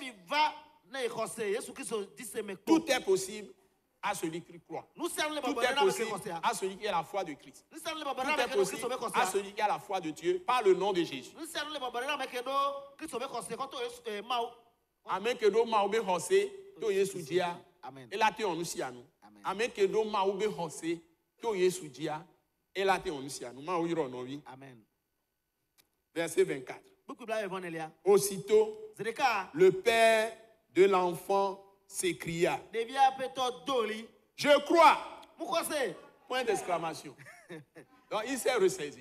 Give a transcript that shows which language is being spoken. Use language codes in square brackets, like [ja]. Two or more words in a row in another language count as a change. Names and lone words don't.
[fr] Tout est possible à celui qui croit. Tout est possible à celui qui a la foi de Christ. Tout est possible à celui qui a la foi de Dieu par le nom de Jésus. Amen. Kedo maobe hose to Yesu dia. Elate onusi anu. Amen. Kedo maobe hose to Yesu dia. Elate onusi anu. Ma oyiro novi. Amen. Verset 24. Aussitôt, le père de l'enfant s'écria, je crois. Point d'exclamation. Donc il s'est ressaisi.